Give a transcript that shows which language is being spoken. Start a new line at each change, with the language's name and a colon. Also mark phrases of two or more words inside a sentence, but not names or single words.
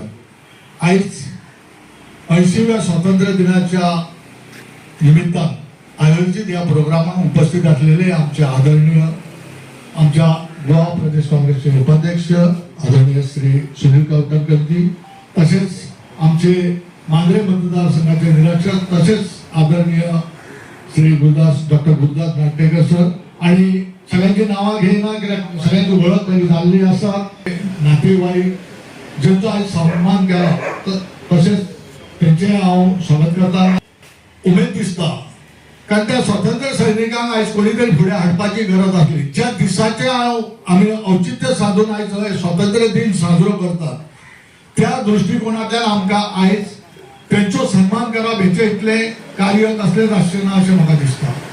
Konkani: आज 80व्या स्वातंत्र्य दिनाच्या निमित्तान आयोजित या प्रोग्रामात उपस्थित असलेले आमचे आदरणीय आमच्या गोवा प्रदेश काँग्रेसचे उपाध्यक्ष आदरणीय श्री सुनील कौटणकरजी, तसेच आमचे मांद्रे मतदारसंघाचे निरीक्षक तसेच आदरणीय श्री डॉक्टर गुरुदास नाटेकर सर, आणि सगळ्यांची नावं घेईना कित्याक सगळ्यांची ओळख तरी जाल्ली आसा. नातेवाईक ज्यांचो आज सन्मान केला तसेच त्यांचे हांव स्वागत करता. उमेद दिसता कारण त्या स्वातंत्र्य सैनिकांक आज कोणी तरी फुडें हाडपाची गरज आसली. ज्या दिसाचे आमी औचित्य साधून आज स्वातंत्र्य दिन साजरो करतात त्या दृष्टिकोनांतल्यान आमकां आज त्यांचो सन्मान करप हेचे इतले कार्य कसलेच आसचे ना अशें म्हाका दिसता.